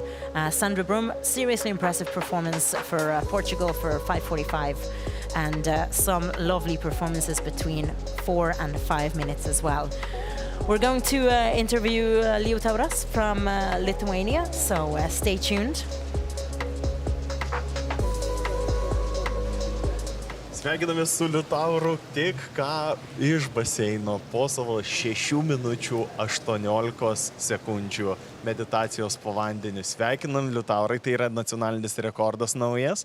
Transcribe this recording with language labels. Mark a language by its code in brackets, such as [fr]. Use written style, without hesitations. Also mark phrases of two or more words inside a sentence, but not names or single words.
[en] Sandra Brum, seriously impressive performance for Portugal for 5:45. And some lovely performances between 4 and 5 minutes as well. We're going to interview Liutauras from Lithuania, so stay tuned. [lt] Sveikiname su Liutauru tik ką iš baseino po savo 6 minučių 18 sekundžių meditacijos po vandeniu. Sveikinam, Liutaurai, tai yra nacionalinis rekordas naujas.